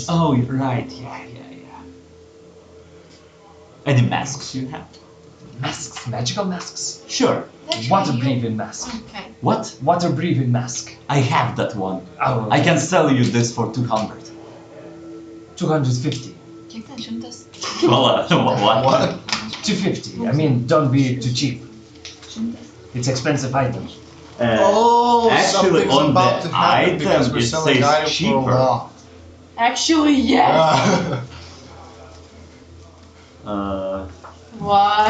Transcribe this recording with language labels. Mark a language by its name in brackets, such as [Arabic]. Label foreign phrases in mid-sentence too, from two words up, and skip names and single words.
[English] Oh, you're right. Yeah. Any masks you have? Masks, magical masks. Sure. That's Water you. breathing mask. Okay. What? Water breathing mask. I have that one. Oh, I can sell you this for 200. 250. [Lithuanian] Kiek ten šimtas? [English] Well, what? What? 250. I mean, don't be too cheap. [Lithuanian] Šimtas? [English] It's expensive item. Oh, Actually, something's on about the to happen item, because we're it selling says items for a cheaper. while. Actually, yes. What?